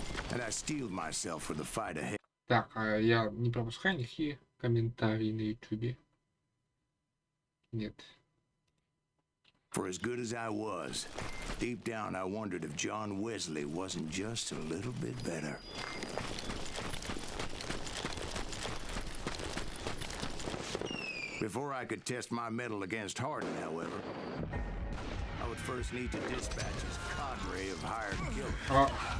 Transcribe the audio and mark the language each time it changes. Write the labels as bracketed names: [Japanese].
[English] And I steeled myself for the fight ahead. [Russian] Так, а я не пропускаю никакие комментарии на ютубе. Нет. [English] For as good as I was, deep down I wondered if John Wesley wasn't just a little bit better. Before I could test my mettle against Hardin, however, I would first need to dispatch his cadre of hired killers.